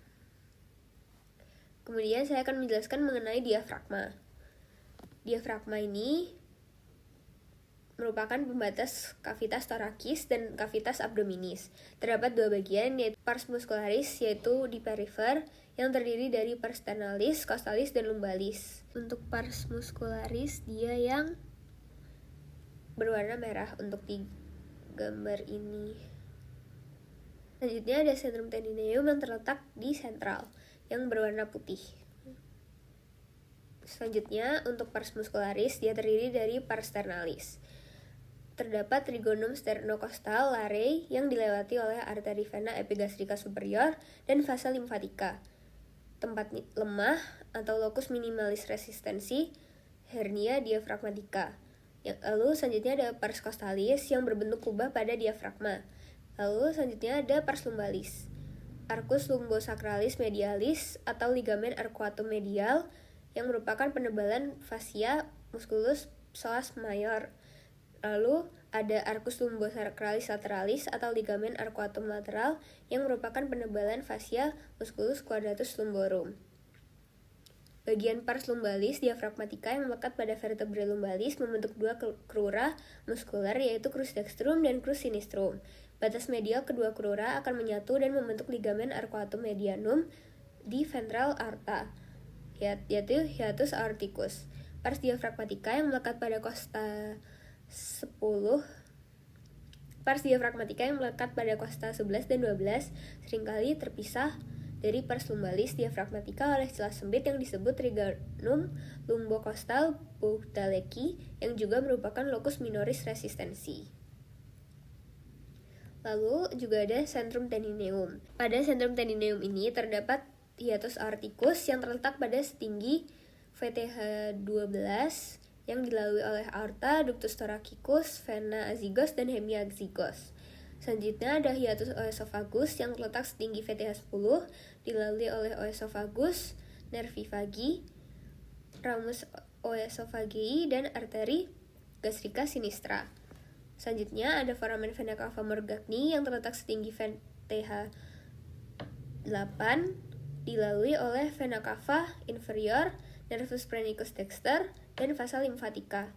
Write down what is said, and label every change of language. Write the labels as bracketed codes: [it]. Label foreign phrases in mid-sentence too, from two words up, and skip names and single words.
[id] Kemudian saya akan menjelaskan mengenai diafragma. Diafragma ini merupakan pembatas kavitas torakis dan kavitas abdominis. Terdapat dua bagian, yaitu pars muscularis, yaitu di perifer, yang terdiri dari pars sternalis, costalis, dan lumbalis. Untuk pars muscularis, dia yang berwarna merah untuk di gambar ini. Selanjutnya ada centrum tendineum yang terletak di sentral, yang berwarna putih. Selanjutnya, untuk pars muscularis, dia terdiri dari pars sternalis. Terdapat trigonum sternocostal larei yang dilewati oleh arteri vena epigastrika superior dan vasa limfatika. Tempat lemah atau locus minimalis resistensi, hernia diafragmatika. Lalu selanjutnya ada pars costalis yang berbentuk kubah pada diafragma. Lalu selanjutnya ada pars lumbalis, arcus lumbosacralis medialis atau ligamen arcuatum medial yang merupakan penebalan fascia musculus psoas major. Lalu ada arcus lumbosacralis lateralis atau ligamen arcuatum lateral yang merupakan penebalan fascia musculus quadratus lumborum. Bagian pars lumbalis diafragmatika yang melekat pada vertebrae lumbalis membentuk dua crura muskular, yaitu crus dextrum dan crus sinistrum. Batas medial kedua crura akan menyatu dan membentuk ligamen arcuatum medianum di ventral aorta, yaitu hiatus aorticus. Pars diafragmatika yang melekat pada costa 10 pars diafragmatika yang melekat pada costa 11 dan 12 seringkali terpisah dari pars lumbalis diafragmatika oleh celah sempit yang disebut trigonum lumbocostal Boutaleki yang juga merupakan locus minoris resistensi. Lalu juga ada centrum tendineum. Pada centrum tendineum ini terdapat hiatus aorticus yang terletak pada setinggi VTH 12 yang dilalui oleh aorta, ductus thoracicus, vena azygos, dan hemia azygos. Selanjutnya ada hiatus oesophagus yang terletak setinggi VTH 10, dilalui oleh oesophagus, nervi vagi, ramus oesophagei, dan arteri gastrika sinistra. Selanjutnya ada foramen vena cava morgagni yang terletak setinggi VTH 8, dilalui oleh vena cava inferior, nervus phrenicus dexter, dan vasa limfatika.